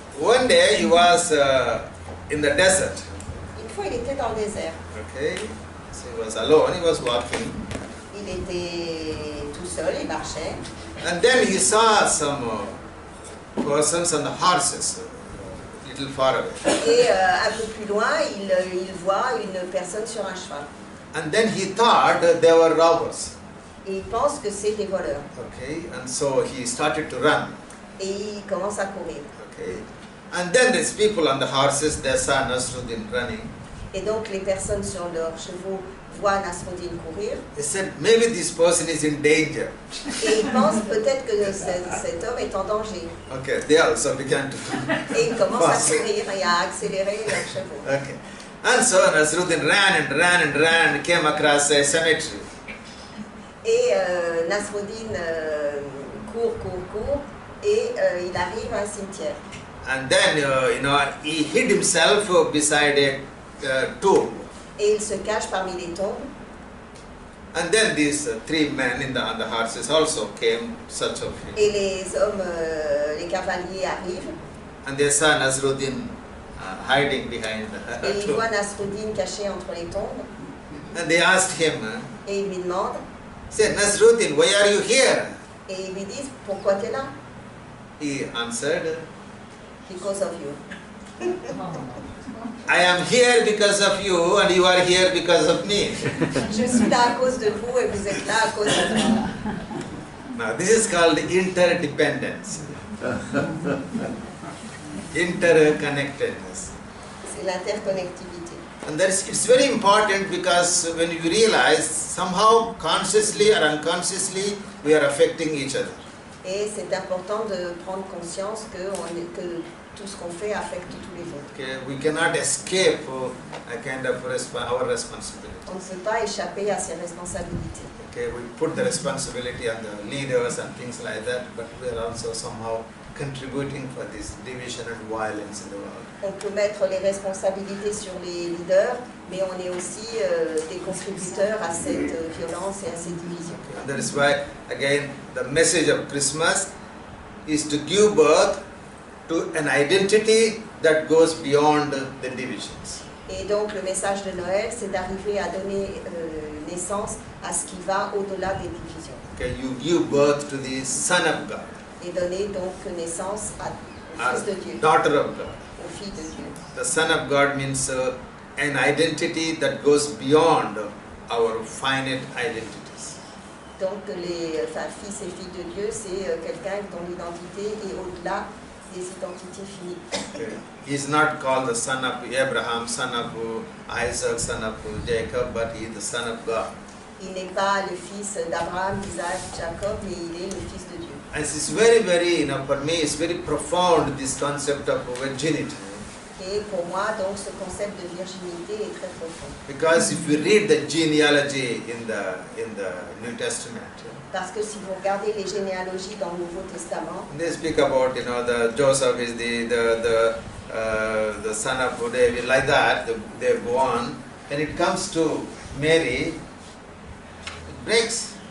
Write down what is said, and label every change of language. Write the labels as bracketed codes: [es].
[en] One day he was in the desert. [fr] Une fois, il était dans le désert. [en] Okay, so he was alone. He was walking, [fr] Il était tout seul, il marchait. [en] and then he saw some persons on the horses, little far away. [fr] Et un peu plus loin, il voit une personne sur un cheval. [en] And then he thought that they were robbers. [fr] Et il pense que c'est des voleurs. [en] Okay, and so he started to run. [fr] Et il commence à courir. [en] Okay, and then these people on the horses, they saw Nasruddin running. [fr] Et donc les personnes sur leurs chevaux voient Nasruddin courir. [en] They said, maybe this person is in danger. [fr] Et ils pensent peut-être que cet homme est en danger. [en] Okay, they also began to [fr] Et ils commencent à [en] fast. [fr] courir et à accélérer leurs chevaux. [en] Okay, and so Nasruddin ran and came across a cemetery. [fr] Et Nasruddin court et il arrive à un cimetière. [en] And then, he hid himself beside a tomb. [fr] Et il se cache parmi les tombes. [en] And then these three men on the horses also came search of him. [fr] Et les hommes, les cavaliers arrivent. [en] And they saw Nasruddin hiding behind [fr] Et [en] the [fr] ils [en] tomb. [fr] voient Nasruddin caché entre les tombes. [en] And they asked him, [fr] Et ils lui demandent. [en] said, Nasruddin, why are you here? [fr] Et ils lui disent, pourquoi tu es là? [en] He answered, Because of you. I am here because of you and you are here because of me. [fr] Je suis là à cause de vous et vous êtes là à cause de moi. [en] Now this is called interdependence. Interconnectedness. [fr] C'est l'interconnectivité. [en] And it's very important because when you realize somehow consciously or unconsciously we are affecting each other. [fr] Et c'est important de prendre conscience que tout ce qu'on fait affecte tous les autres. [en] Okay, we cannot escape a kind of our responsibility. [fr] On ne peut pas échapper à ses responsabilités. [en] Okay, we put the responsibility on the leaders and things like that, but we are also somehow contributing for this division and violence in the world. [fr] On peut mettre les responsabilités sur les leaders, mais on est aussi des contributeurs à cette violence et à cette division. [en] And that is why, again, the message of Christmas is to give birth to an identity that goes beyond the divisions. [fr] Et donc le message de Noël, c'est d'arriver à donner naissance à ce qui va au-delà des divisions. [en] Okay, you give birth to the Son of God, [fr] Et donner donc naissance au Fils de Dieu, [en] daughter of God. [fr] au Fils de Dieu. [en] The Son of God means an identity that goes beyond our finite identities. [fr] Donc Fils et Fille de Dieu, c'est quelqu'un dont l'identité est au-delà des identités finies. [en] Okay. He is not called the son of Abraham, son of Isaac, son of Jacob, but he is the Son of God. [fr] Il n'est pas le fils d'Abraham, d'Isaac, Jacob, mais il est le Fils de Dieu. [en] And it's very, for me, it's very profound, this concept of virginity. [fr] Et pour moi, donc, ce concept de virginité est très profond. [en] Because if you read the genealogy in the New Testament, [fr] Parce que si vous regardez les généalogies dans le Nouveau Testament, [en] they speak about, the Joseph is the son of David, like that. They go on. When it comes to Mary, it breaks.